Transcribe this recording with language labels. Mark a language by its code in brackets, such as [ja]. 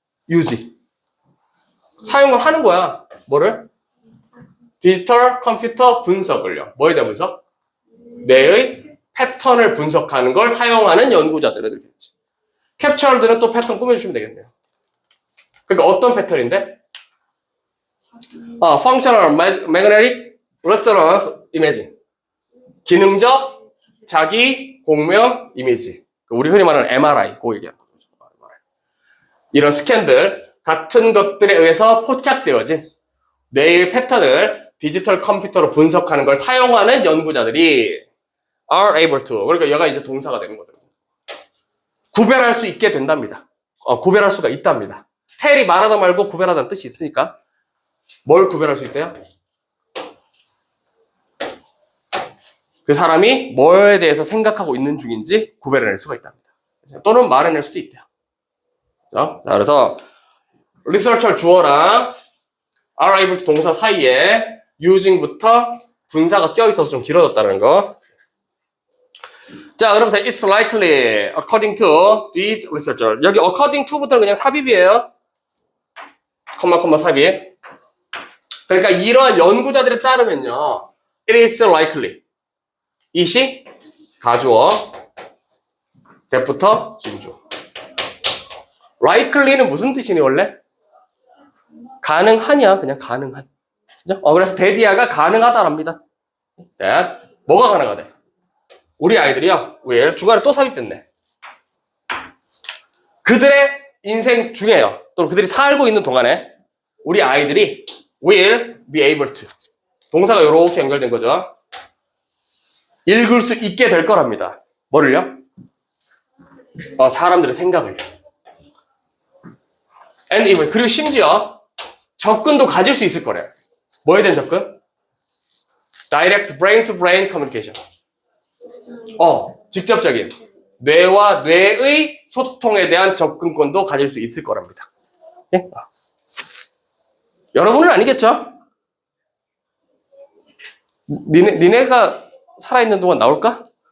[ko] using. 사용을 하는 거야. 뭐를? 디지털 컴퓨터 분석을요. 뭐에 대한 분석? 뇌의 패턴을 분석하는 걸 사용하는 연구자들을 들겠지. 캡처들은 또 패턴 꾸며주시면 되겠네요. 그러니까 어떤 패턴인데? [en] Functional Magnetic Resonance Imaging. [ko] 기능적 자기 공명 이미지. 우리 흔히 말하는 MRI. 그거 얘기하는 거죠. 이런 스캔들 같은 것들에 의해서 포착되어진 뇌의 패턴을 디지털 컴퓨터로 분석하는 걸 사용하는 연구자들이 [en] are able to. [ko] 그러니까 얘가 이제 동사가 되는 거거든요. 구별할 수 있게 된답니다. 구별할 수가 있답니다. tell이 말하다 말고 구별하다는 뜻이 있으니까 뭘 구별할 수 있대요? 그 사람이 뭐에 대해서 생각하고 있는 중인지 구별해낼 수가 있답니다. 또는 말해낼 수도 있대요. 자, 그래서 researcher 주어랑 [en] are able to [ko] 동사 사이에 using부터 분사가 껴있어서 좀 길어졌다는 거. [en] 자, 그러면서 it's likely according to these researchers. [ko] 여기 according to부터는 그냥 삽입이에요. 콤마 삽입. 그러니까 이러한 연구자들에 따르면요, [en] it is likely. [ko] 이시 가주어, that부터 진주. likely는 무슨 뜻이니 원래? 가능하냐? 그냥 가능한. 그죠? 그래서 데디아가 가능하다랍니다. that. 뭐가 가능하대? 우리 아이들이요, will, 중간에 또 삽입됐네. 그들의 인생 중에요, 또는 그들이 살고 있는 동안에 우리 아이들이 [en] will be able to. [ko] 동사가 이렇게 연결된 거죠. 읽을 수 있게 될 거랍니다. 뭐를요? 사람들의 생각을. [en] And even, [ko] 그리고 심지어 접근도 가질 수 있을 거래요. 뭐에 대한 접근? [en] Direct brain to brain communication. [ko] 직접적인 뇌와 뇌의 소통에 대한 접근권도 가질 수 있을 거랍니다. 예? 여러분은 아니겠죠? 니네가 살아있는 동안 나올까?